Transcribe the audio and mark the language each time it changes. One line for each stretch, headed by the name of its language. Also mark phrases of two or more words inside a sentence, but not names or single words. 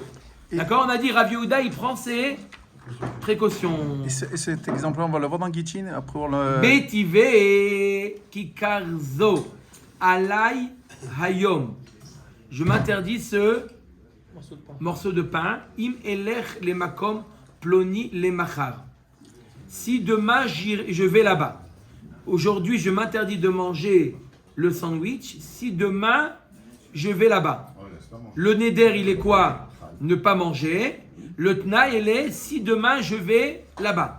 French: D'accord, on a dit Rav Yehuda, il prend ses précautions. Et cet exemple-là, on va le voir dans Gittin après on le...
Hebrew: הרי ככר זו עלי היום.
French: Je m'interdis ce morceau de pain.
Hebrew: אם אלך למקום פלוני למחר.
French: Si demain je vais là-bas, aujourd'hui je m'interdis de manger le sandwich. Si demain je vais là-bas, le neder il est quoi? Ne pas manger. Le tnaï il est si demain je vais là-bas.